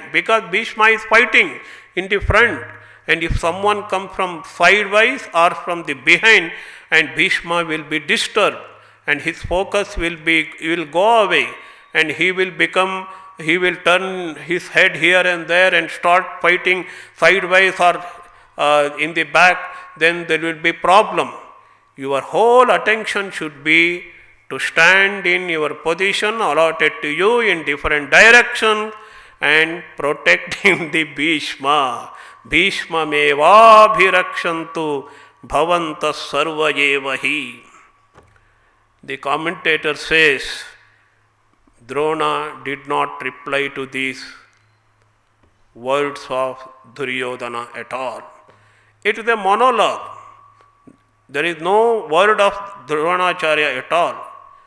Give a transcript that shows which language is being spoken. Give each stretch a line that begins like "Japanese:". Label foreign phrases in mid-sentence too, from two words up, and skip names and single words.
English: Because Bhishma is fighting in the front, and if someone comes from sidewise or from the behind, and Bhishma will be disturbed and his focus will go away, and he will turn his head here and there and start fighting sidewise or in the back, then there will be problem. Your whole attention should be to stand in your position allotted to you in different directions and protecting the Bhishma.
Sanskrit: भीष्म मेव भिरक्षन्तु भवन्तस् सर्वयेवहि.
English: The commentator says, Drona did not reply to these words of Duryodhana at all. It is a monologue. There is no word of Dronacharya at all.